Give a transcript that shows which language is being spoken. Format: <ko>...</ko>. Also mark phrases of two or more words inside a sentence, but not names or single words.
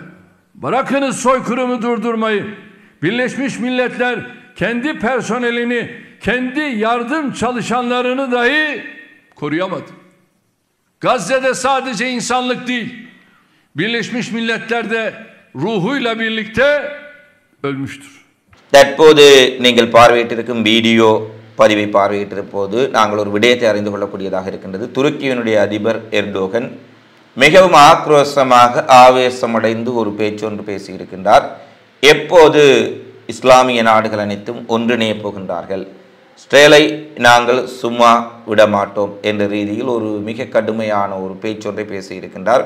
<tr>Bırakınız soykırımı durdurmayı. Birleşmiş Milletler kendi personelini, kendi yardım çalışanlarını dahi koruyamadı. Gazze'de sadece insanlık değil, Birleşmiş Milletler de ruhuyla birlikte ölmüştür.</tr> <ta>தற்போது நீங்கள் பார்வையிட்டிருக்கும் வீடியோ பதிவை பார்வையிட்டிருப்போது நாங்கள் ஒரு விடயத்தை அறிந்து கொள்ளக்கூடியதாக இருக்கின்றது. துருக்கியினுடைய அதிபர் எர்டோகன் மிகவும் ஆக்ரோஷமாக ஆவேசமடைந்து ஒரு பேச்சொன்று பேசியிருக்கின்றார். எப்போது இஸ்லாமிய நாடுகள் அனைத்தும் ஒன்றிணைய போகின்றார்கள், இஸ்ரேலை நாங்கள் சும்மா விடமாட்டோம் என்ற ரீதியில் ஒரு மிக கடுமையான ஒரு பேச்சொன்றை பேசியிருக்கின்றார்.</ta>